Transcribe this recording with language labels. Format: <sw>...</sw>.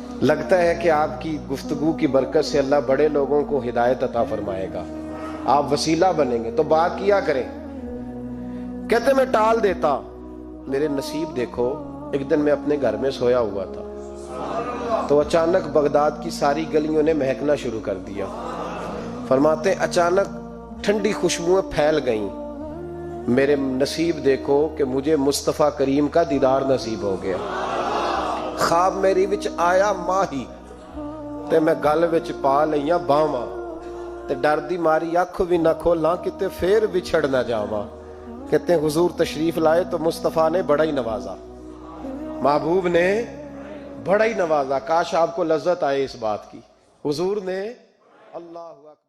<ur>لگتا ہے کہ آپ کی گفتگو کی برکت سے اللہ بڑے لوگوں کو ہدایت عطا فرمائے گا، آپ وسیلہ بنیں گے، تو بات کیا کریں. کہتے میں ٹال دیتا. میرے نصیب دیکھو، ایک دن میں اپنے گھر میں سویا ہوا تھا تو اچانک بغداد کی ساری گلیوں نے مہکنا شروع کر دیا. فرماتے اچانک ٹھنڈی خوشبوئیں پھیل گئیں. میرے نصیب دیکھو کہ مجھے مصطفیٰ کریم کا دیدار نصیب ہو گیا.</ur> <pa>خواب میری وچ آیا ماہی تے میں گل وچ پا لئیاں باواں تے ڈر دی ماری اکھ بھی نہ کھولاں کتے پھر بچھڑ نہ جاواں.</pa> <ur>کہتے ہیں حضور تشریف لائے تو مصطفیٰ نے بڑا ہی نوازا، محبوب نے بڑا ہی نوازا. کاش آپ کو لذت آئے اس بات کی. حضور نے اللہ</ur>